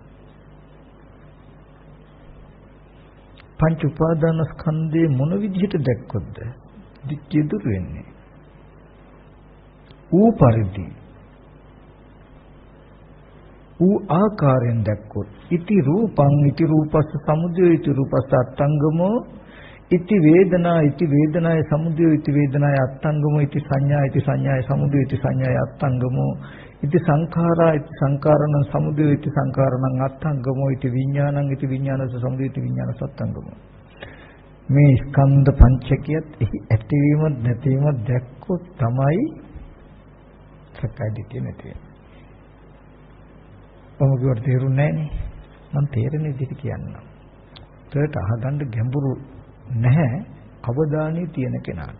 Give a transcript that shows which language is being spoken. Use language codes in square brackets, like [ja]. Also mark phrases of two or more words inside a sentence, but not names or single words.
[si] පංච උපාදානස්කන්ධේ මොන විදිහට දැක්කොත්ද? දිට්ඨිය දුර වෙන්නේ. ඌ පරිදි ඌ ආකාරයෙන් දැක්කොත් [pi] ඉති රූපං ඉති රූපස්ස සමුදය ඉති රූපස්ස අත්ංගමෝ ඉති වේදනා ඉති වේදනාය සමුදය ඉති වේදනාය අත්ංගමෝ ඉති සංඥා ඉති සංඥාය සමුදය ඉති සංඥාය අත්ංගමෝ ඉති සංඛාරා ඉති සංඛාරණ සමුදය ඉති සංඛාරණං අත්ංගමෝ ඉති විඥානං ඉති විඥානස සමුදය ඉති විඥානස අත්ංගමෝ. [si] මේ ස්කන්ධ පංචකයත් එහි ඇතිවීම නැතිවීම දැක්කොත් තමයි සක්කාය දිට්ඨිය නැති වෙන්නේ. ඔබට තේරුන්නේ නැහනේ. මම තේරෙන විදිහට කියන්නම්. ඒකට අහගන්න ගැඹුරු නැහැ අවධානය තියෙන කෙනාට.